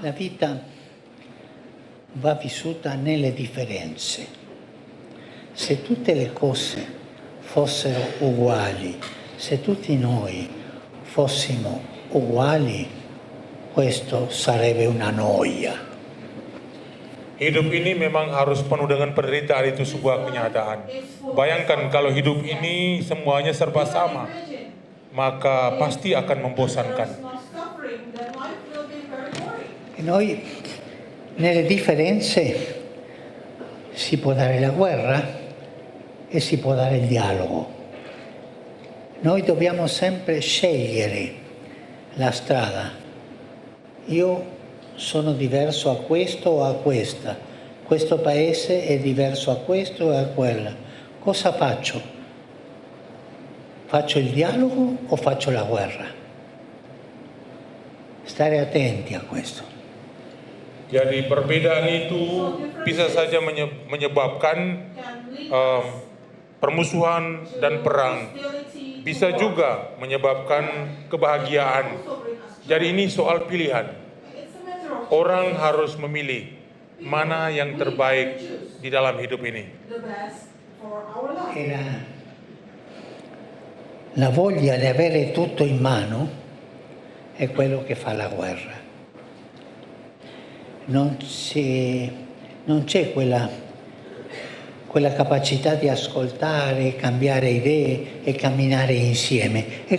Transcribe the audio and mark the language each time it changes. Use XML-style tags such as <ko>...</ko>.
<it>La vita va vissuta nelle differenze. Se tutte le cose fossero uguali, se tutti noi fossimo uguali, questo sarebbe una noia.</it> <id>Hidup ini memang harus penuh dengan penderitaan, itu sebuah kenyataan. Bayangkan kalau hidup ini semuanya serba sama, maka pasti akan membosankan.</id> <en>Suffering, then life will be very boring.</en> <it>E noi nelle differenze si può dare la guerra e si può dare il dialogo. Noi dobbiamo sempre scegliere la strada. Io sono diverso a questo o a questa. Questo paese è diverso a questo o a quella. Cosa faccio? Faccio il dialogo o faccio la guerra? Stare attenti a questo.</it> <id>Jadi perbedaan itu bisa saja menyebabkan permusuhan dan perang. Bisa juga menyebabkan kebahagiaan. Jadi ini soal pilihan. Orang harus memilih mana yang terbaik di dalam hidup ini.</id> <en>The best for our life.</en> <it>E la voglia di avere tutto in mano è quello che fa la guerra. Non c'è quella capacità di ascoltare, cambiare idee e camminare insieme.</it>